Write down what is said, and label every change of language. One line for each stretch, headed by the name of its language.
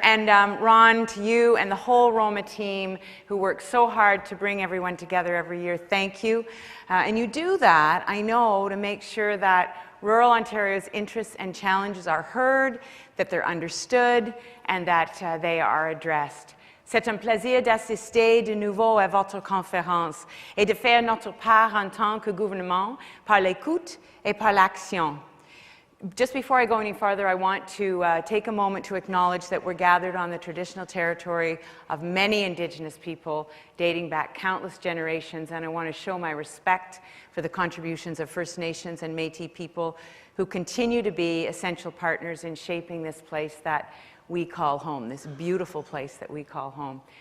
English: And Ron, to you and the whole ROMA team who works so hard to bring everyone together every year, thank you. And you do that, I know, to make sure that rural Ontario's interests and challenges are heard, that they're understood, and that they are addressed.
French: C'est un plaisir d'assister de nouveau à votre conférence et de faire notre part en tant que gouvernement par l'écoute et par l'action.
English: Just before I go any farther, I want to take a moment to acknowledge that we're gathered on the traditional territory of many Indigenous people dating back countless generations, and I want to show my respect for the contributions of First Nations and Métis people who continue to be essential partners in shaping this place that we call home, this beautiful place that we call home.